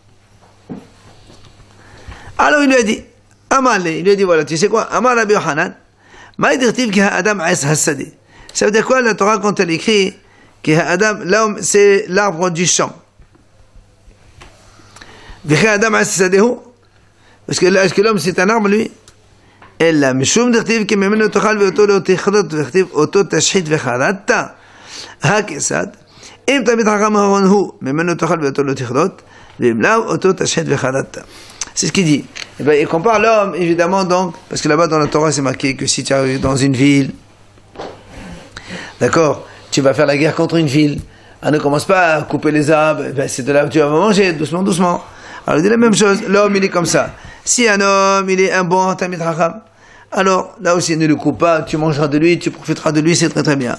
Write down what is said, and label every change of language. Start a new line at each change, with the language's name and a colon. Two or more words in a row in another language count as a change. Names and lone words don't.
French: Alors il lui a dit, il lui a dit, voilà, tu sais quoi,
Hebrew: אמר רבי יוחנן,
French: ça veut dire quoi la Torah quand elle écrit que Adam, l'homme, c'est l'arbre du champ. Parce que l'homme c'est un arbre lui.
Hebrew: אלא משום דכתיב כי ממנו תאכל ואותו לא תכרות וכתיב אותו תשחית וחרדת הכיצד אם תלמיד חכם אהרון הוא ממנו תאכל ואותו לא תכרות ואם לאו אותו תשחית וחרדת.
French: C'est ce qu'il dit. Et ben, il compare l'homme évidemment donc parce que là-bas dans la Torah c'est marqué que si tu arrives dans une ville, d'accord, tu vas faire la guerre contre une ville, ne commence pas à couper les arbres, ben, c'est de là où tu vas manger doucement doucement. Alors il dit la même chose, l'homme il est comme ça. Si un homme il est un bon
Hebrew: תלמיד חכם,
French: alors là aussi ne le coupe pas, tu mangeras de lui, tu profiteras de lui, c'est très très bien.